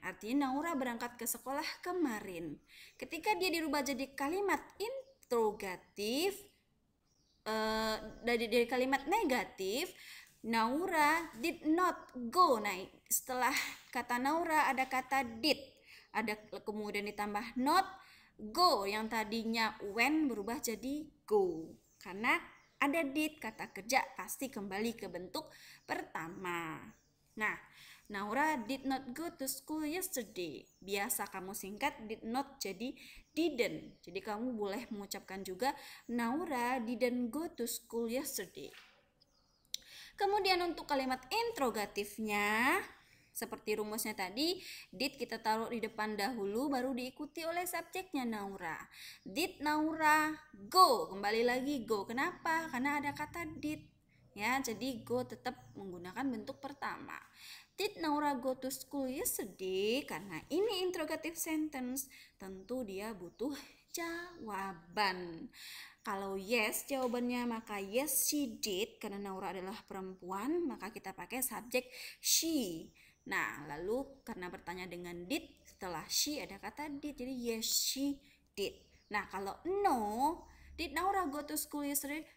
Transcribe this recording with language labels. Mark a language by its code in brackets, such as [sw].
[id] Artinya Naura berangkat ke sekolah kemarin. Ketika dia dirubah jadi kalimat interrogatif, dari kalimat negatif, [en] Naura did not go. [id] Nah, setelah kata Naura ada kata did, ada kemudian ditambah not, go yang tadinya when berubah jadi go. Karena ada did, kata kerja pasti kembali ke bentuk pertama. [en] Nah, Naura did not go to school yesterday. [id] Biasa kamu singkat did not jadi didn't. Jadi kamu boleh mengucapkan juga [en] Naura didn't go to school yesterday. [id] Kemudian untuk kalimat interrogatifnya, seperti rumusnya tadi, did kita taruh di depan dahulu, baru diikuti oleh subjeknya Naura. [en] Did Naura go? [id] Kembali lagi go. Kenapa? Karena ada kata did. Ya, jadi go tetap menggunakan bentuk pertama. [en] Did Naura go to school yesterday? [id] Karena ini interrogative sentence, tentu dia butuh jawaban. Kalau yes jawabannya, maka [en] yes she did. [id] Karena Naura adalah perempuan, maka kita pakai subjek she. Nah, lalu karena bertanya dengan did, setelah she ada kata did, jadi [en] yes she did. Nah, kalau no, did Naura go to school yesterday?